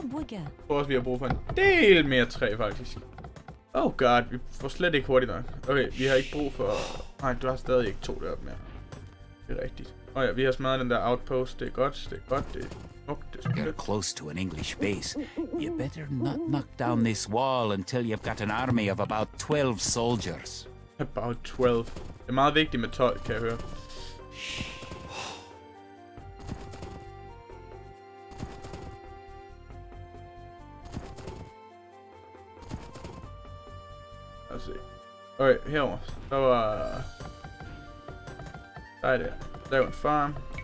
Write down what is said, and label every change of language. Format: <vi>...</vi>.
<da>Jeg tror også, vi har brug for en del mere træ, faktisk.</da> <en>Oh god,</en> <da>vi får slet ikke hurtigt nok. Okay, vi har ikke brug for... Nej, du har stadig ikke 2 deroppe mere. Det er rigtigt. Ja, vi har smadret den der outpost. Det er godt, det er smukt, det er</da> <en>You're</en> <da>smukt.</da> <en>close to an English base. You better not knock down this wall until you've got an army of about 12 soldiers. About 12.</en> <da>Det er meget vigtigt med 12, kan jeg høre. Lad os se. Okay, herover. Der var... Der er det. Lav en farm.</da>